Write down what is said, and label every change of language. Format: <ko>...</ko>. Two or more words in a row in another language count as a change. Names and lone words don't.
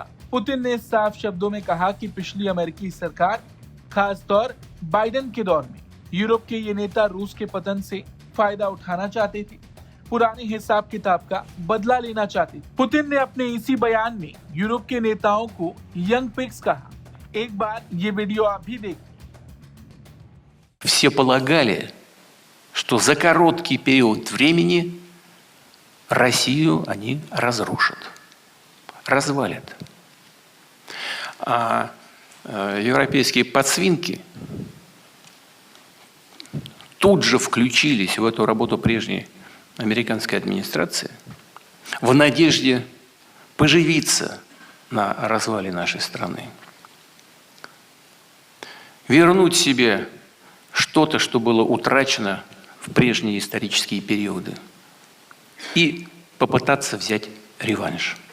<hi>पुतिन ने साफ शब्दों में कहा कि पिछली अमेरिकी सरकार, खासतौर बाइडेन के दौर में, यूरोप के ये नेता रूस के पतन से फायदा उठाना चाहते थे, पुराने हिसाब किताब का बदला लेना चाहते थे। पुतिन ने अपने इसी बयान में यूरोप के नेताओं को</hi> <en>young pigs</en> <hi>कहा। एक बार ये वीडियो आप भी देखिए।</hi> <ru>Все полагали, что за короткий период времени Россию они разрушат, развалят. А европейские подсвинки тут же включились в эту работу прежней американской администрации в надежде поживиться на развале нашей страны, вернуть себе что-то, что было утрачено в прежние исторические периоды, и попытаться взять реванш.</ru>